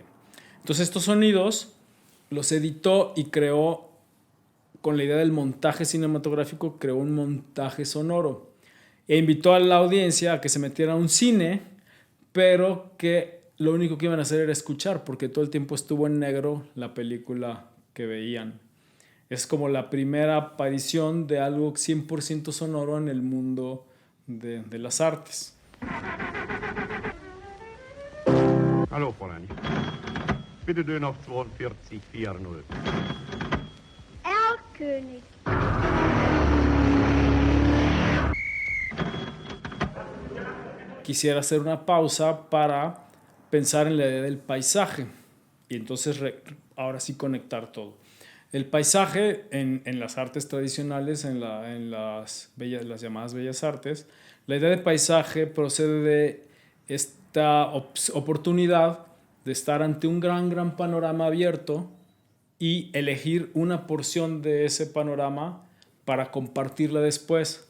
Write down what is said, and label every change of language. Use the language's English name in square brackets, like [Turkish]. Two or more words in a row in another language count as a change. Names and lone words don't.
[Spanish] Entonces estos sonidos los editó y creó, con la idea del montaje cinematográfico, creó un montaje sonoro e invitó a la audiencia a que se metiera a un cine, pero que lo único que iban a hacer era escuchar, porque todo el tiempo estuvo en negro la película que veían. Es como la primera aparición de algo 100% sonoro en el mundo de las artes. [German] Hallo, Fräulein. Bitte Döner auf 42,40. König. [Spanish] Quisiera hacer una pausa para pensar en la idea del paisaje. Y entonces ahora sí conectar todo. El paisaje en las artes tradicionales, en las llamadas bellas artes, la idea de paisaje procede de esta oportunidad de estar ante un gran panorama abierto y elegir una porción de ese panorama para compartirla después.